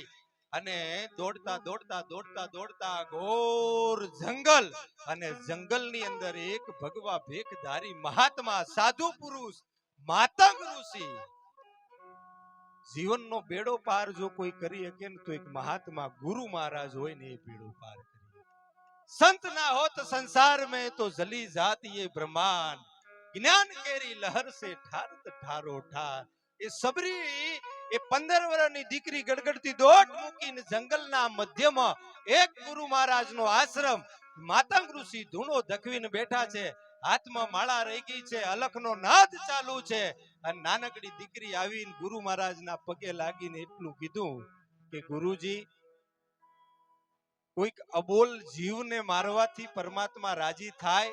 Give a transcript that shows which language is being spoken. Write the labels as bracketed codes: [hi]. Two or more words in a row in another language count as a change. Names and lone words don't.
[gu] અને દોડતા દોડતા દોડતા દોડતા ઘોર જંગલ, અને જંગલની અંદર એક ભગવા ભેખધારી મહાત્મા, સાધુ પુરુષ, માતંગ ઋષિ, જીવનનો બેડો પાર જો કોઈ કરી શકે ને તો એક મહાત્મા ગુરુ મહારાજ હોય ને એ બેડો પાર કરી. [hi] संत ना होत संसार में तो जली जाती ये ब्रह्मांड, ज्ञान केरी लहर से ठारत ठारो ठार. [gu] એ સબરી, એ 15 વર્ષની દીકરી ગડગડતી દોટ મૂકીને જંગલના મધ્યમાં એક ગુરુ મહારાજનો આશ્રમ, માતંગ ઋષિ ધૂણો ધકવીને બેઠા છે. હાથમાં માળા રહી ગઈ છે, અલખનો નાદ ચાલુ છે. અને નાનકડી દીકરી આવીને ગુરુ મહારાજના પગે લાગીને એટલું કીધું કે ગુરુજી, કોઈક અબોલ જીવને મારવાથી પરમાત્મા રાજી થાય?